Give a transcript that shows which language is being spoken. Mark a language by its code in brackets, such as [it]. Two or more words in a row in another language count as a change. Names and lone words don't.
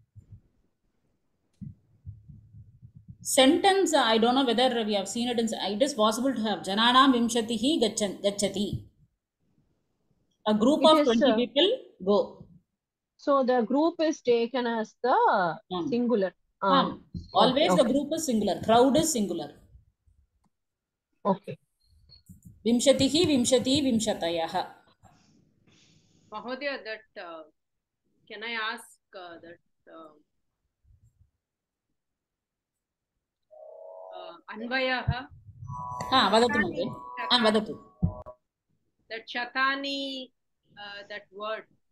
[en] Sentence, I don't know whether we have seen it. It is possible to have [sa] जनानां विंशतिः गच्छति. [en] A group of 20 people go. So the group is taken as the singular. Always the group is singular. Crowd is singular. Okay. [sa] विंशतिः विंशती विंशतयः. Mahodaya, [en] that can I ask that Anvayaha? [sa] वदतु महोदय। वदतु. [en] That Shatani, that word.